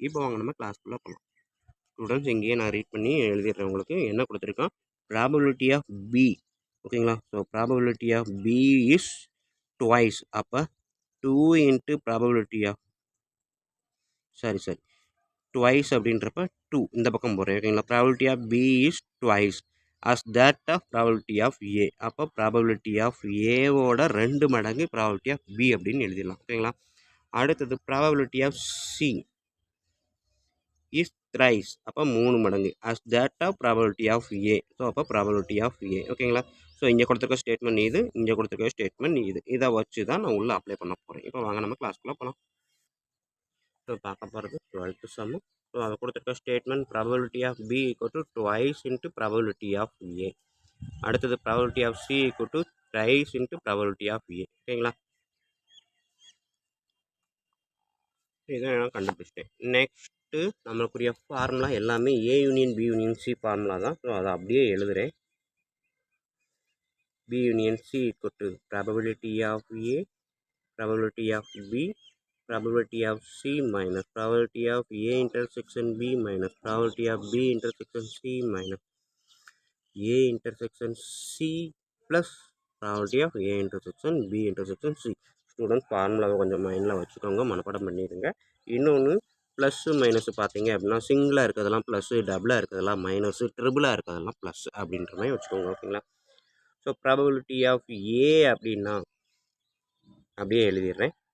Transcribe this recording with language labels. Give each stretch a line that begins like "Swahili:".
Tamil: இப்போ வாங்க நம்ம கிளாஸ்க்குள்ளே போகலாம். ஸ்டூடெண்ட்ஸ், இங்கேயே நான் ரீட் பண்ணி எழுதிடுறேன். உங்களுக்கு என்ன கொடுத்துருக்கான்? Probability of B. ஓகேங்களா?
English: So probability of B is twice.
Tamil: அப்போ 2 இன்ட்டு ப்ராபபிலிட்டி ஆஃப் ட்வைஸ் அப்படின்றப்ப 2 இந்த பக்கம் போகிறேன். ஓகேங்களா?
English: Probability of B is twice as that of probability of A.
Tamil: அப்போ probability of Aவோட 2 மடங்கு probability of B அப்படின்னு எழுதிடலாம். ஓகேங்களா?
English: அடுத்தது probability of C is thrice.
Tamil: அப்போ 3 மடங்கு
English: as that of probability of A. So அப்போ probability of A.
Tamil: ஓகேங்களா? ஸோ இங்கே கொடுத்துருக்க ஸ்டேட்மெண்ட் இது, இங்கே கொடுத்துருக்க ஸ்டேட்மெண்ட் இது. இதை வச்சு தான் நான் உள்ளே அப்ளை பண்ண போகிறேன். இப்போ வாங்க நம்ம கிளாஸ்க்குள்ளே போகலாம். ஸோ பார்க்க போகிறது 12th சம்.
English: so
Tamil: அதை கொடுத்துருக்க
English: Statement probability of B equal to twice into probability of A. அடுத்தது probability of C equal to thrice into probability of A. ஓகேங்களா?
Tamil: இதை நான் கண்டுபிடிச்சிட்டேன். நெக்ஸ்ட்டு நம்மளுக்குரிய ஃபார்முலா எல்லாமே A union B union C formula தான். ஸோ அதை அப்படியே எழுதுகிறேன்.
English: B union C equal to probability of A, probability of B, probability of C minus probability of A intersection B minus probability of B intersection C minus A intersection C plus probability of A intersection B intersection C.
Tamil: Student ஃபார்முலாவை கொஞ்சம் மைண்டில் வச்சுக்கோங்க, மனப்பாடம் பண்ணிடுங்க. இன்னொன்று plus minus பார்த்தீங்க அப்படின்னா சிங்கிளாக இருக்கிறதெல்லாம் ப்ளஸ்ஸு, டபுளாக இருக்கிறதெல்லாம் மைனஸு, ட்ரிபிளாக இருக்கிறதெல்லாம் ப்ளஸ் அப்படின்ற மாதிரி வச்சுக்கோங்க. ஓகேங்களா? ஸோ ப்ராபபிலிட்டி ஆஃப் ஏ அப்படின்னா அப்படியே எழுதிடுறேன்.